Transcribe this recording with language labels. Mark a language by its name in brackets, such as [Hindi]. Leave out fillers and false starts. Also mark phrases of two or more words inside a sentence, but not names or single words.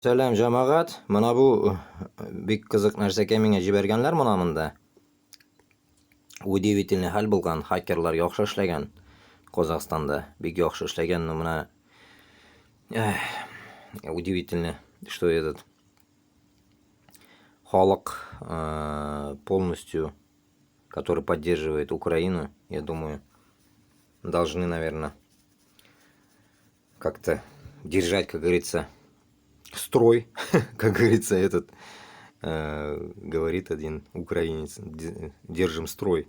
[Uzbek] Selam jamoat. Mana bu bek qiziq narsaga menga jiberganlar mana Удивительный hal bo'lgan, hakerlar yaxshi ishlagan. Qozog'istonda bek yaxshi ishlagan, mana [Russian] удивительно, что этот Халк полностью, который поддерживает Украину, я думаю, должны, наверное, как-то держать, как говорится, строй, как говорится, этот говорит один украинец, держим строй.